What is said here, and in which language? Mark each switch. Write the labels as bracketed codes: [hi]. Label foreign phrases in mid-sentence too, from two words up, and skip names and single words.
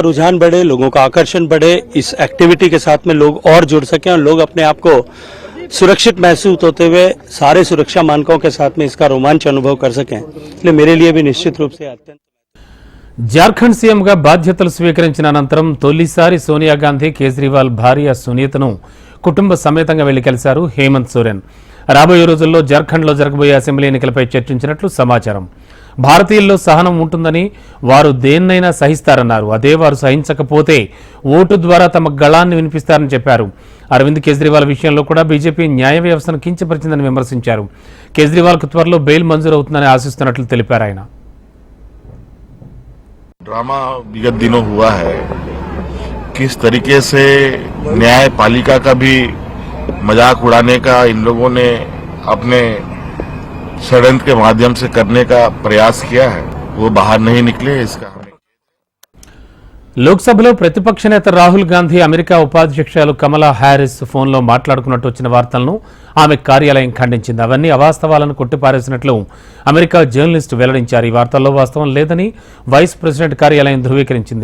[hi] रुझान बढ़े, लोगों का आकर्षण बढ़े, इस एक्टिविटी के साथ में लोग और जुड़ सकें और लोग अपने आप को सुरक्षित महसूस होते हुए सारे सुरक्षा मानकों के साथ में इसका रोमांच अनुभव कर सकें, इसलिए मेरे लिए भी निश्चित रूप से अत्यंत. [te] జార్ఖండ్ సీఎంగా బాధ్యతలు స్వీకరించిన అనంతరం తొలిసారి సోనియా గాంధీ కేజ్రీవాల్ భార్య సునీతను కుటుంబ సమేతంగా వెళ్లి కలిశారు హేమంత్ సోరెన్. రాబోయే రోజుల్లో జార్ఖండ్లో జరగబోయే అసెంబ్లీ ఎన్నికలపై చర్చించినట్లు సమాచారం. భారతీయుల్లో సహనం ఉంటుందని, వారు దేన్నైనా సహిస్తారన్నారు. అదే వారు సహించకపోతే ఓటు ద్వారా తమ గళాన్ని వినిపిస్తారని చెప్పారు. అరవింద్ కేజ్రీవాల్ విషయంలో కూడా బీజేపీ న్యాయ వ్యవస్థను కించపరిచిందని విమర్శించారు. కేజ్రీవాల్కు త్వరలో బెయిల్ మంజూరు అవుతుందని ఆశిస్తున్నట్లు తెలిపారు ఆయన. [hi] ड्रामा विगत दिनों हुआ है, किस तरीके से न्यायपालिका का भी मजाक उड़ाने का इन लोगों ने अपने षड्यंत्र के माध्यम से करने का प्रयास किया है, वो बाहर नहीं निकले. इसका [te] లోక్సభలో ప్రతిపక్ష నేత రాహుల్ గాంధీ అమెరికా ఉపాధ్యక్షురాలు కమలా హ్యారిస్ ఫోన్లో మాట్లాడుకున్నట్టు వచ్చిన వార్తలను ఆమె కార్యాలయం ఖండించింది. అవన్నీ అవాస్తవాలను కొట్టిపారేసినట్లు అమెరికా జర్నలిస్టు వెల్లడించారు. ఈ వార్తల్లో వాస్తవం లేదని వైస్ ప్రెసిడెంట్ కార్యాలయం ధృవీకరించింది.